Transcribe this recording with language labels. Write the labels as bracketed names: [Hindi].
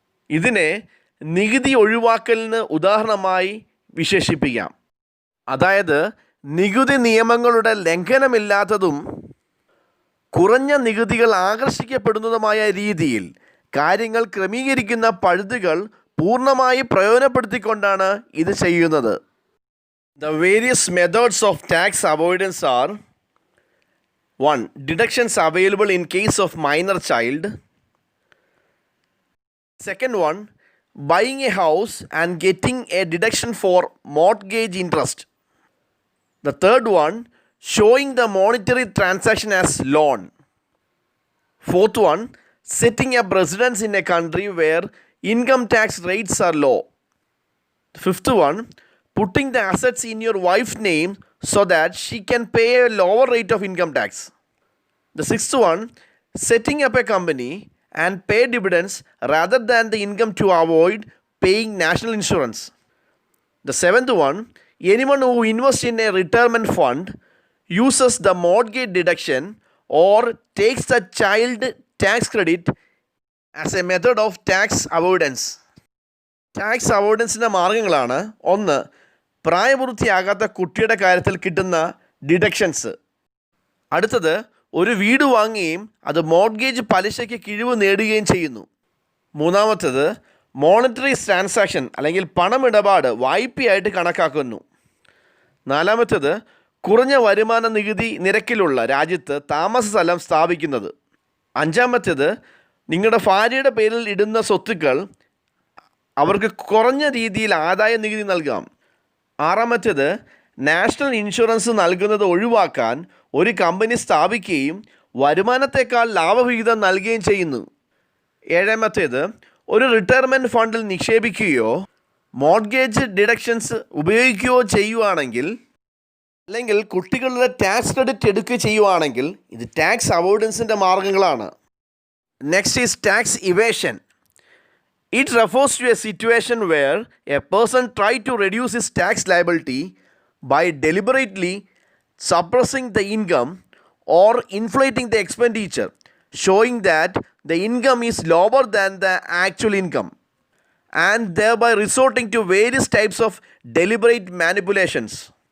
[Malayalam] ഇതിനെ നികുതി ഒഴിവാക്കലിന് ഉദാഹരണമായി വിശേഷിപ്പിക്കാം. അതായത് നികുതി നിയമങ്ങളുടെ ലംഘനമില്ലാത്തതും കുറഞ്ഞ നികുതികൾ ആകർഷിക്കപ്പെടുന്നതുമായ രീതിയിൽ കാര്യങ്ങൾ ക്രമീകരിക്കുന്ന പഴുതുകൾ പൂർണ്ണമായി പ്രയോജനപ്പെടുത്തിക്കൊണ്ടാണ് ഇത് ചെയ്യുന്നത്. [English] The various methods of tax avoidance are: 1. Deductions available in case of minor child. Second one, buying a house and getting a deduction for mortgage interest. The third one, showing the monetary transaction as loan. Fourth one, setting up residence in a country where income tax rates are low. The fifth one, putting the assets in your wife's name so that she can pay a lower rate of income tax. The sixth one, setting up a company and pay dividends rather than the income to avoid paying national insurance. The seventh one, anyone who invests in a retirement fund, uses the mortgage deduction or takes the child tax credit as a method of tax avoidance. [Malayalam] Tax അവോയ്ഡൻസിൻ്റെ മാർഗങ്ങളാണ്: 1. പ്രായപൂർത്തിയാകാത്ത കുട്ടിയുടെ കാര്യത്തിൽ കിട്ടുന്ന deductions. അടുത്തത്, ഒരു വീട് വാങ്ങുകയും അത് മോർഗേജ് പലിശയ്ക്ക് കിഴിവ് നേടുകയും ചെയ്യുന്നു. മൂന്നാമത്തേത്, മോണിറ്ററി ട്രാൻസാക്ഷൻ അല്ലെങ്കിൽ പണമിടപാട് വായ്പയായിട്ട് കണക്കാക്കുന്നു. നാലാമത്തേത്, കുറഞ്ഞ വരുമാന നികുതി നിരക്കിലുള്ള രാജ്യത്ത് താമസ സ്ഥലം സ്ഥാപിക്കുന്നത്. അഞ്ചാമത്തേത്, നിങ്ങളുടെ ഭാര്യയുടെ പേരിൽ ഇടുന്ന സ്വത്തുക്കൾ അവർക്ക് കുറഞ്ഞ രീതിയിൽ ആദായ നികുതി നൽകാം. ആറാമത്തേത്, നാഷണൽ ഇൻഷുറൻസ് നൽകുന്നത് ഒഴിവാക്കാൻ ഒരു കമ്പനി സ്ഥാപിക്കുകയും വരുമാനത്തേക്കാൾ ലാഭവിഹിതം നൽകുകയും ചെയ്യുന്നു. ഏഴാമത്തേത്, ഒരു റിട്ടയർമെൻറ്റ് ഫണ്ടിൽ നിക്ഷേപിക്കുകയോ മോർഗേജ് ഡിഡക്ഷൻസ് ഉപയോഗിക്കുകയോ ചെയ്യുവാണെങ്കിൽ, അല്ലെങ്കിൽ കുട്ടികളുടെ ടാക്സ് ക്രെഡിറ്റ് എടുക്കുകയോ ചെയ്യുവാണെങ്കിൽ ഇത് ടാക്സ് അവോയ്ഡൻസിൻ്റെ മാർഗങ്ങളാണ്. [English] Next is tax evasion. It refers to a situation where a person try to reduce his tax liability by deliberately suppressing the income or inflating the expenditure, showing that the income is lower than the actual income, and thereby resorting to various types of deliberate manipulations.